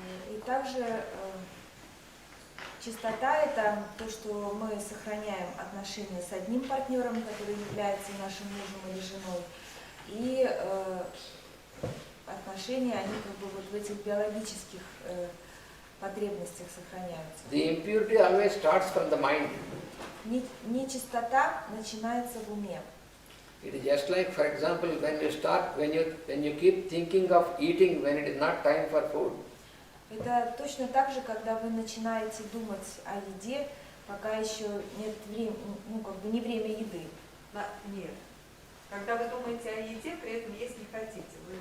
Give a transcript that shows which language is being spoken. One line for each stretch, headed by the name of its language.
Russian: И также чистота – это то, что мы сохраняем отношения с одним партнером, который является нашим мужем или женой, и отношения, они как бы вот в этих биологических потребностях сохраняются.
English: The impurity always starts from the mind.
Russian: Нечистота начинается в уме.
English: It is just like, for example, when you keep thinking of eating when it is not time for food.
Russian: Это точно так же, когда вы начинаете думать о еде, пока еще нет времени, не время еды. Нет. Когда вы думаете о еде, при этом есть не хотите.